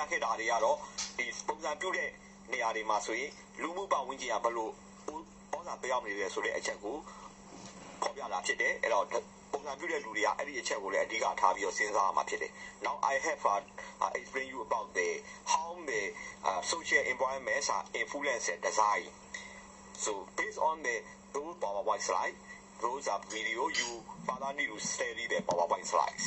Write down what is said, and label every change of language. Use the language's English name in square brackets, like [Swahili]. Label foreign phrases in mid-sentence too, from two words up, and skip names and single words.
[Burmese] ဒါတွေကတော့ဒီပုံစံပြုတဲ့နေရာတွေမှာဆိုရင်လူမှုပတ်ဝန်းကျင်ကဘယ်လိုပေါ်စာပေးအောင်နေလဲဆိုတဲ့အချက်ကိုဖော်ပြလာဖြစ်တယ်အဲ့တော့ပုံစံပြုတဲ့လူတွေကအဲ့ဒီအချက်ကိုလည်းအဓိကထားပြီးတော့စဉ်းစားရမှာဖြစ်တယ် [English] Now I have explain you about the how the social environments are influence and design so based on those PowerPoint slides those are video you further need to study the PowerPoint slides